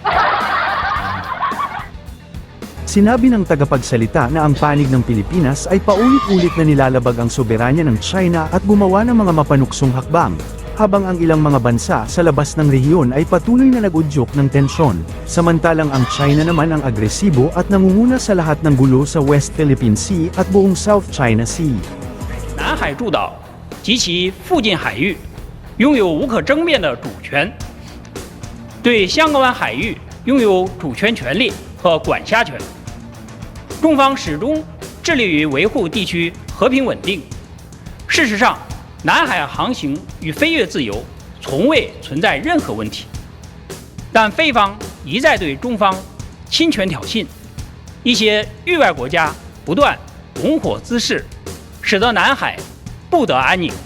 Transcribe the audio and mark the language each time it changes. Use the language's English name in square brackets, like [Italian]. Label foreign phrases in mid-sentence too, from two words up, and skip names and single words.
[Filipino] Sinabi ng tagapagsalita na ang panig ng Pilipinas ay paulit-ulit na nilalabag ang soberanya ng China at gumawa ng mga mapanuksong hakbang, habang ang ilang mga bansa sa labas ng rehiyon ay patuloy na nag-udyok ng tensyon. Samantalang ang China naman ang agresibo at nangunguna sa lahat ng gulo sa West Philippine Sea at buong South China Sea. [Chinese] 南海诸岛及其附近海域拥有无可争辩的主权，对香港湾海域拥有主权权利和管辖权。中方始终致力于维护地区和平稳定。事实上，南海航行与飞越自由从未存在任何问题，但菲方一再对中方侵权挑衅，一些域外国家不断拱火滋事，使得南海不得安宁。